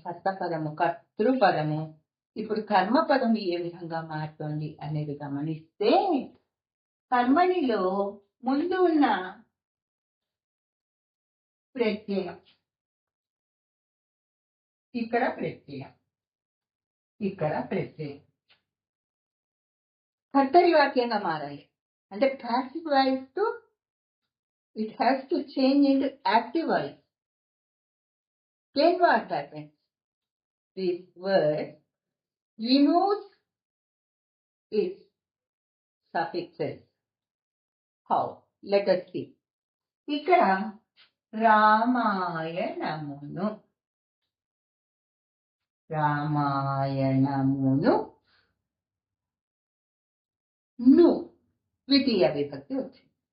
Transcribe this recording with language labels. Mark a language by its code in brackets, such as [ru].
[te] కర్త పదము, కర్తృపదము. ఇప్పుడు కర్మ పదము ఏ విధంగా మారుతుంది అనేది గమనిస్తే కర్మణిలో ముందు ఉన్న ప్రత్యయం, ఇక్కడ ప్రత్యయం, ఇక్కడ ప్రత్యయం కర్తరి వాక్యంగా మారాలి. అంటే [en] passive voice to it has to change into active voice. Then what happens? This word removes its suffixes. How? Let us see. [te] ఇక్కడ రామాయణమును, రామాయణమును ను ద్వితీయ విభక్తి వచ్చింది.